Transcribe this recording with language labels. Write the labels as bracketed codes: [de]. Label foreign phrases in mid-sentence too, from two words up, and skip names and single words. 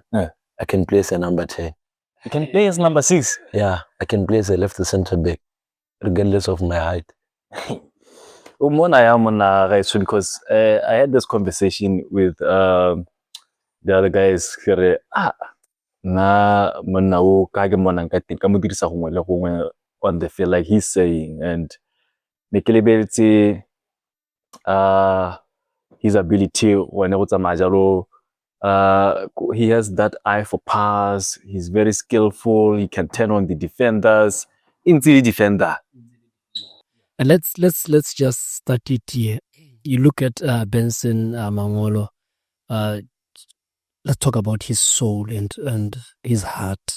[en] Yeah. I can play as a number 10. you can play as number 6. Yeah, I can play as a left center back, regardless of my height. Because I had this conversation with the other guys here. [tn] Na monna o ka ke monang ka teng ka mo dirisa gongwe le gongwe [en] on the field like he's saying, and [tn] ne ke lebeletse [en] his ability when [tn] go tsamaya jalo. [en] He has that eye for pass. He's very skillful. He can turn on the defenders. Into defender. And let's just start it here. You look at Benson Mangolo. Let's talk about his soul and his heart.